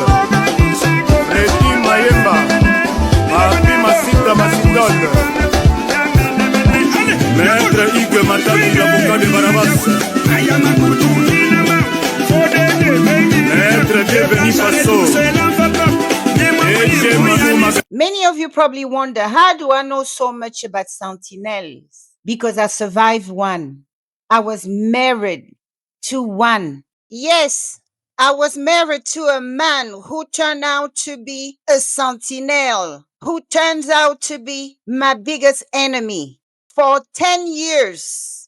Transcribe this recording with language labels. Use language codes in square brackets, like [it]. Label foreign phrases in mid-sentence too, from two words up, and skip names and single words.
[fr] Redi Mayemba. Papi Masita Masitol. Maître Hugues Matali, l'avocat de Barabas. Maître Deveni Faso. [en] Many of you probably wonder, how do I know so much about Sentinel'S? Because I survived one. I was married to one. Yes, I was married to a man who turned out to be a sentinel, who turns out to be my biggest enemy for 10 years.